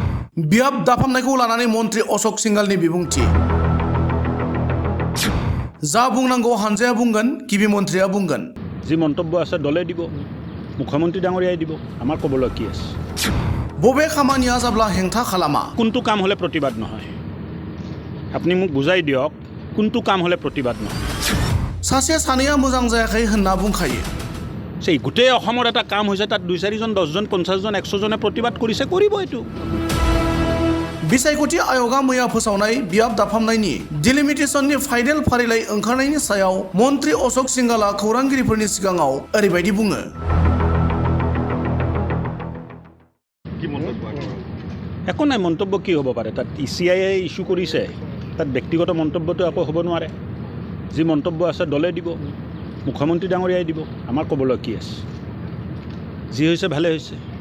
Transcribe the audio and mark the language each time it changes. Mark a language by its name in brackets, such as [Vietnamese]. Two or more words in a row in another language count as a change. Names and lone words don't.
[Bodo] बियाब दाफामनायखौ लानानै मन्त्रि अशोक सिंघालनि बिबुंथि जा बुंनांगौ हानजाया बुंगोन गिबि मन्त्रिया बुंगोन [Assamese] যি মন্তব্য আছে দলে দিব মুখ্যমন্ত্ৰী ডাঙৰিয়াই দিব আমাৰ ক'বলৈ কি আছে [Bodo] बबे खामानिया जाब्ला हेंथा खालामा [Assamese] কোনটো কাম হলে প্ৰতিবাদ নহয় আপুনি মোক বুজাই দিয়ক কোনটো কাম হলে প্ৰতিবাদ নহয় [Bodo] सासे सानैया मोजां जायाखै होनना बुंखायो [Assamese] সেই গোটেই অসমৰ এটা কাম হৈছে তাত 2-4 জন 10 জন 50 জন 100 জনে প্ৰতিবাদ কৰিছে কৰিব এটো [Bodo] बिसायख'थि आय'गा मैया फोसावनाय बियाब दाफामनायनि डिलिमिटेशननि फाइनेल फारिलाइ ओंखारनायनि सायाव मन्त्रि अशोक सिंघालआ खौरांगिरिफोरनि सिगाङाव ओरैबायदि बुङो [Assamese] একো নাই মন্তব্য কি হ'ব পাৰে তাত ইচিআইয়ে ইস্যু কৰিছে তাত ব্যক্তিগত মন্তব্যটো একো হ'ব নোৱাৰে যি মন্তব্য আছে দলে দিব মুখ্যমন্ত্ৰী ডাঙৰিয়াই দিব আমাৰ ক'বলৈ কি আছে যি হৈছে ভালে হৈছে